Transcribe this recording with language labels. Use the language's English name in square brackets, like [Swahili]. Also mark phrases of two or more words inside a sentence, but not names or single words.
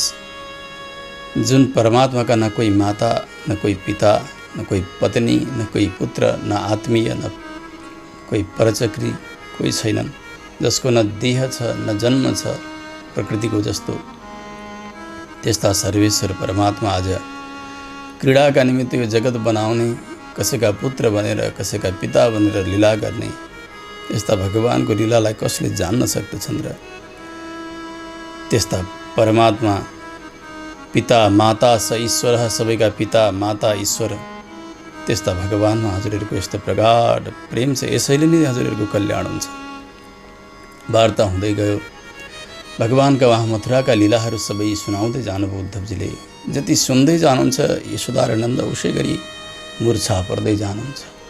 [Nepali] जुन परमात्माका न कोही माता, न कोही पिता, न कोही पत्नी, न कोही पुत्र, न आत्मीय, न कोही परचक्री कोही छैनन्, जसको न देह छ न जन्म छ प्रकृतिको जस्तो, त्यस्ता सर्वेश्वर परमात्मा आज क्रीडाका निमित्त यो जगत बनाउने, कसैका पुत्र बनेर कसैका पिता बनेर लीला गर्ने, त्यस्ता भगवानको लीलालाई कसले जान्न सक्दछन् र? त्यस्ता परमात्मा पिता माता स ईश्वर, सबैका पिता माता ईश्वर, त्यस्ता भगवानमा हजुरहरूको यस्तो प्रगाढ प्रेम छ। यसैले नै हजुरहरूको कल्याण हुन्छ। वार्ता हुँदै गयो। भगवानका वहाँ मथुराका लीलाहरू सबै सुनाउँदै जानुभयो उद्धवजीले। जति सुन्दै जानुहुन्छ यशोदा र नन्द उसै गरी मूर्छा पर्दै जानुहुन्छ।